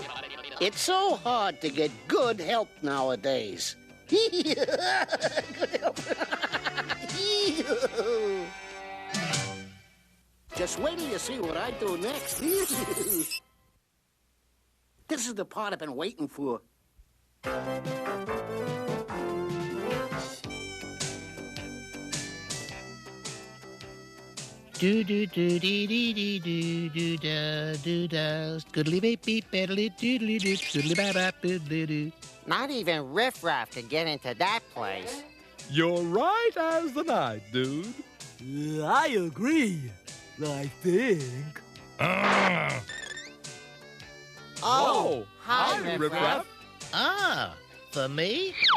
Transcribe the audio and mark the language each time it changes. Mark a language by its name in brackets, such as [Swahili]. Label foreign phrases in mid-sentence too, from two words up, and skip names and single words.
[English] It's so hard to get good help nowadays. Good help. Just wait till you see what I do next. This is the part I've been waiting for. Do do do dee dee dee do do da do da scoodly beep beep beddly doodly doo scoodly bap bap doodly doo. Not even riffraff could get into that place. You're right as the night, dude. I agree. I think. Oh, hi, hi, riffraff. Ah, for me?